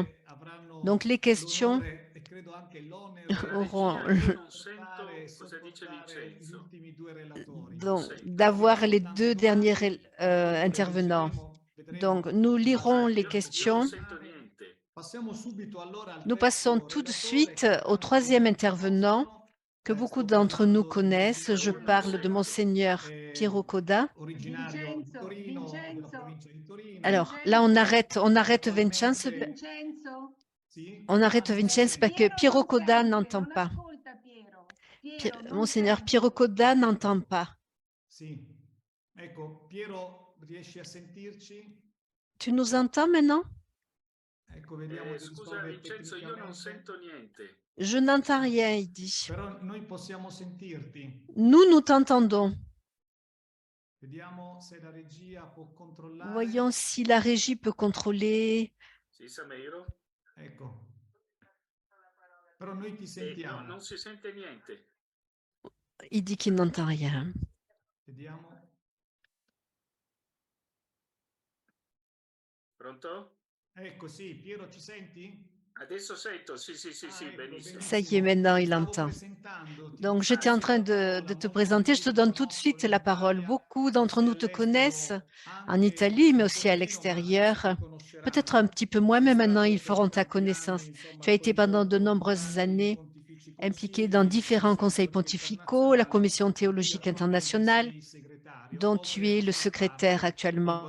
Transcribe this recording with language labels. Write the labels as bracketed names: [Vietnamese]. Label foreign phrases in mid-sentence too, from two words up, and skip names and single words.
[French] Donc les questions auront d'avoir les deux derniers intervenants. Donc nous lirons les questions. Nous passons tout de suite au troisième intervenant que beaucoup d'entre nous connaissent. Je parle de Monseigneur Piero Coda. [Italian] originario di Torino, della provincia di Torino. [French] Alors là, on arrête Vincenzo. Vincenzo? [Italian] Sì? [French] On arrête Vincenzo parce que Piero Coda n'entend [Italian] non [French] pas. [Italian] ascolta Piero. Piero non [French] Monseigneur [Italian] sente. [French] Piero Coda n'entend pas. [Italian] Sì. Ecco, Piero, riesci a sentirci? [French] Tu nous entends maintenant? [Italian] Ecco, vediamo di Scusa risolvere Vincenzo, io non tecnicamente. sento niente. [French] Je n'entends rien, il dit. [Italian] Però noi possiamo sentirti. [French] Nous t'entendons. [Italian] Vediamo se la regia può controllare. [French] Voyons si la régie peut contrôler. [Italian] Sì, Sameiro? Ecco. Però noi ti sentiamo. Non si sente niente. [French] Il dit qu'il n'entend rien. [Italian] Vediamo. Pronto? Ecco, sì, Piero, ci senti? Adesso sento, sì, Ecco, benissimo. [French] Ça y est, maintenant il entend. Donc, j'étais en train de te présenter. Je te donne tout de suite la parole. Beaucoup d'entre nous te connaissent en Italie, mais aussi à l'extérieur. Peut-être un petit peu moins, mais maintenant ils feront ta connaissance. Tu as été pendant de nombreuses années impliqué dans différents conseils pontificaux, la Commission théologique internationale, dont tu es le secrétaire actuellement.